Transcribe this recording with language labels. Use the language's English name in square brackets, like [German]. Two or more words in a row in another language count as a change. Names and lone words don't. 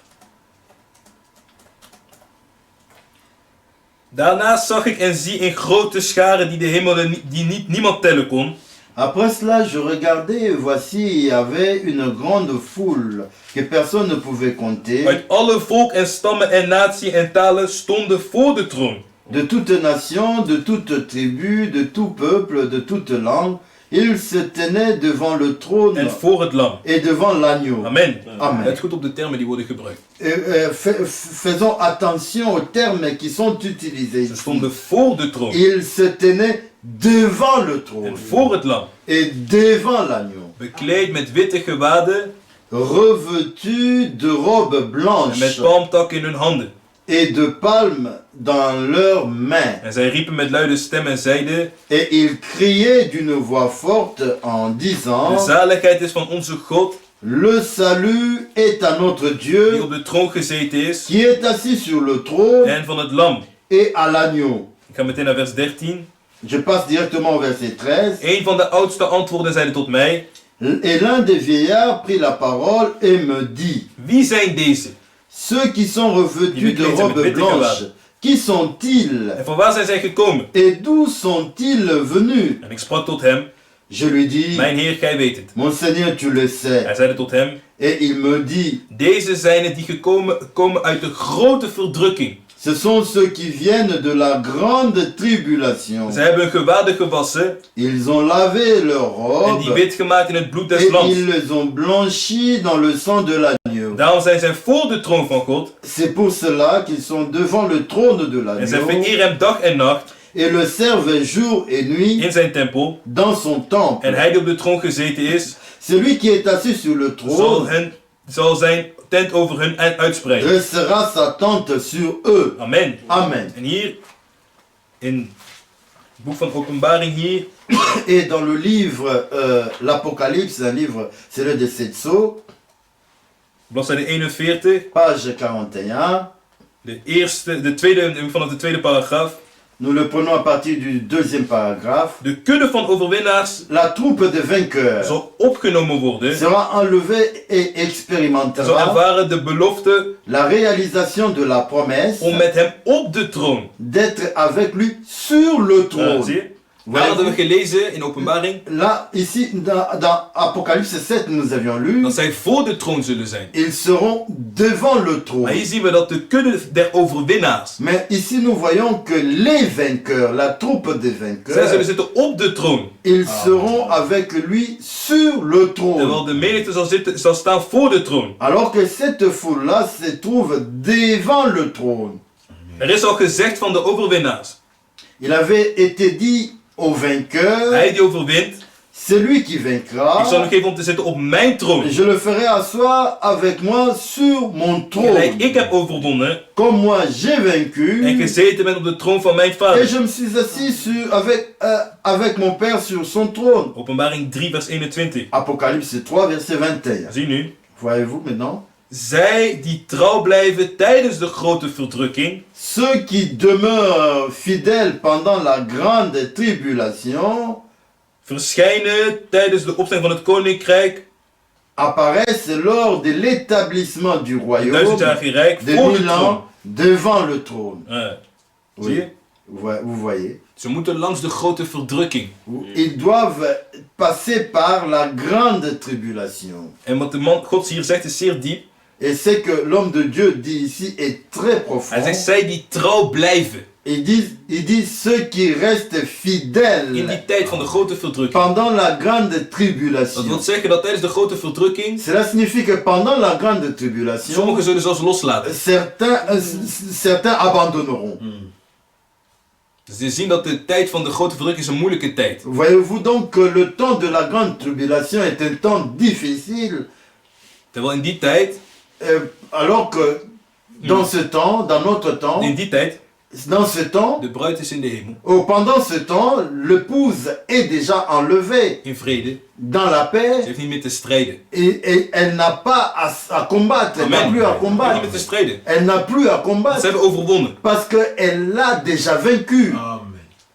[Dutch] Daarnaast zag ik en zie een grote schare die de hemelen niemand tellen kon. [French] Après cela, je regardais et voici, il y avait une grande foule que personne ne pouvait compter. [Dutch] Uit alle volk en stammen en natie en talen stonden voor de troon. [French] De toute nation, de toute tribu, de tout peuple, de toute langue, ils se tenaient devant le trône [Dutch] En voor het lam. [French] et devant l'agneau. Amen. Amen. [Dutch] Let goed op de termen die worden gebruikt. [French] Faisons attention aux termes qui sont utilisés. [Dutch] Ze stonden voor de troon. [French] Ils se tenaient devant le [Dutch] En [French] trône [Dutch] voor het lam. [French] et devant l'agneau, [Dutch] Bekleed met witte gewaden [French] revêtus de robes [Dutch] en met [French] blanches [Dutch] palmtakken in hun handen. [French] et de palmes dans leurs mains. [Dutch] En zij riepen met luide stem en zeiden: [French] Et ils criaient d'une voix forte en de disant: [Dutch] zaligheid is van onze God, [French] Le salut est à notre [Dutch] die [French] Dieu [Dutch] op de troon gezeten is, [French] qui est assis sur le trône [Dutch] en van het lam. [French] et à l'agneau. [Dutch] Ik ga meteen naar vers 13. [French] Je passe directement au verset 13. [Dutch] Een van de oudste antwoorden en zeide tot mij: [French] Et l'un des vieillards prit la parole et me dit: [Dutch] Wie zijn deze? [French] Ceux qui sont revêtus de robes blanches, qui sont-ils? [Dutch] En van waar zijn zij gekomen? [French] Et d'où sont-ils venus? [Dutch] En ik sprak tot hem: [French] Je lui dis, [Dutch] mijn Heer, gij weet het. [French] mon Seigneur, tu le sais. [Dutch] Hij zeide tot hem, [French] Et il me dit, [Dutch] deze zijn het die komen uit de grote verdrukking. [French] ce sont ceux qui viennent de la grande tribulation. [Dutch] Ze hebben hun gewaden gewassen [French] Ils ont lavé leurs [Dutch] en die [French] robes [Dutch] wit gemaakt in het bloed des [French] et [Dutch] lands. [French] ils les ont blanchis dans le sang de l'agneau. [Dutch] Daarom zijn zij voor de troon van God [French] C'est pour cela qu'ils sont devant le trône de [Dutch] en zij [French] l'agneau [Dutch] vereren hem dag en nacht [French] et le servent jour et nuit [Dutch] in zijn tempel. [French] dans son temple. [Dutch] En hij die op de troon gezeten is, [French] Celui qui est assis sur le trône [Dutch] zal zijn tent over hun uitspreiden. [French] dressera sa tente sur eux. Amen. Amen. [Dutch] En hier, in het boek van Openbaring hier, [French] Et dans le livre, l'Apocalypse, un livre, c'est le de Setso, [Dutch] bladzijde 41, [French] page 41. [Dutch] vanaf de tweede paragraaf. [French] Nous le prenons à partir du deuxième paragraphe. [Dutch] De kudde van overwinnaars [French] La troupe des vainqueurs [Dutch] zal opgenomen worden. [French] sera enlevée et [Dutch] Zal [French] expérimentera [Dutch] ervaren de belofte [French] la réalisation de la promesse [Dutch] om met hem op de troon. [French] d'être avec lui sur le trône. [Dutch] Zie je? Daar hadden we gelezen in Openbaring [French] Là, ici, dans Apocalypse 7, nous avions lu, [Dutch] dat zij voor de troon zullen zijn. [French] ils seront devant le [Dutch] Maar [French] trône. [Dutch] hier zien we dat de kudde der overwinnaars, [French] Mais ici, nous voyons que les vainqueurs, la troupe des [Dutch] zij [French] vainqueurs, [Dutch] zullen zitten op de troon. [French] ils seront avec lui sur le [Dutch] Terwijl [French] trône. [Dutch] de menigte zal staan voor de troon. [French] Alors que cette foule-là se trouve devant le trône. [Dutch] Er is al gezegd van de overwinnaars. [French] Il avait été dit au vainqueur, [Dutch] Hij die overwint, [French] celui qui [Dutch] ik zal [French] vaincra, [Dutch] hem geven om te zitten op mijn troon. [French] je le ferai asseoir avec moi sur mon [Dutch] Gelijk [French] trône. [Dutch] ik heb overwonnen [French] Comme moi j'ai [Dutch] en [French] vaincu, [Dutch] gezeten ben op de troon van mijn [French] et [Dutch] vader. [French] je me suis assis avec mon Père sur son trône. [Dutch] Openbaring 3 vers 21. [French] Apocalypse 3, verset 21. [Dutch] Zie nu. [French] Voyez-vous maintenant? [Dutch] Zij die trouw blijven tijdens de grote verdrukking, [French] Ceux qui demeurent fidèles pendant la grande tribulation [Dutch] verschijnen tijdens de opstand van het koninkrijk, [French] apparaissent lors de l'établissement du royaume [Dutch] 1000-jarige rijk, de voor de 1000 troon. [French] ans devant le trône. [Dutch] Zie je? [French] Vous voyez? [Dutch] Ze moeten langs de grote verdrukking. [French] Ils doivent passer par la grande tribulation. [Dutch] En wat de man Gods hier zegt is zeer diep. [French] Et ce que l'homme de Dieu dit ici est très profond. [Dutch] Hij zegt, zij die trouw blijven [French] Il dit ceux qui restent [Dutch] in [French] fidèles [Dutch] die tijd van de grote verdrukking. [French] pendant la grande [Dutch] Dat [French] tribulation. [Dutch] wil zeggen dat tijdens de grote verdrukking, [French] Cela signifie que pendant la grande tribulation, [Dutch] sommigen zullen zelfs loslaten. [French] certains abandonneront. [Dutch] Dus je ziet dat de tijd van de grote verdrukking is een moeilijke tijd. [French] Voyez-vous donc que le temps de la grande tribulation est un temps difficile, [Dutch] Terwijl in die tijd, [French] alors que dans ce temps, dans notre temps, [Dutch] in die tijd, [French] dans ce temps, [Dutch] de bruid is in de hemel. [French] pendant ce temps, l'épouse est déjà enlevée [Dutch] In vrede. [French] dans la [Dutch] Ze [French] paix [Dutch] heeft niet meer te strijden. [French] et elle n'a pas à combattre, elle n'a Amen. plus à [Dutch] Ze heeft niet [French] combattre. [Dutch] meer te strijden. [French] Elle n'a plus à [Dutch] Ze [French] combattre [Dutch] hebben overwonnen. [French] parce qu'elle l'a déjà vaincu. Amen.